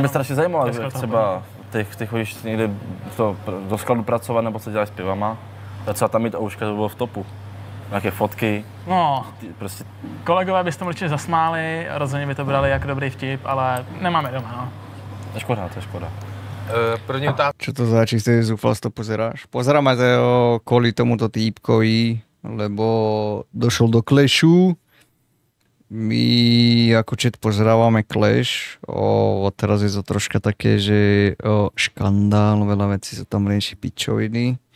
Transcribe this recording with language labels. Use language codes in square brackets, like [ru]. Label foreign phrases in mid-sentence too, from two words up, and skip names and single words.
[cs] mě strašně zajímalo, že třeba ty chodíš někde do skladu pracovat nebo se děláš s pivama, a třeba tam mít ouška, to bylo v topu. Nějaké fotky. No, prostě... kolegové byste mu určitě zasmáli, rozhodně by to brali jako dobrý vtip, ale nemáme doma, no. To je škoda. První otázka. [sk] Čo to za čisté zúfalstvo pozeráš? Pozeráme to kvôli tomuto týpkovi, lebo došol do Clashu. My ako chat pozerávame Clash. Teraz je to troška také, že škandál, veľa vecí sa tam rieši pičoviny.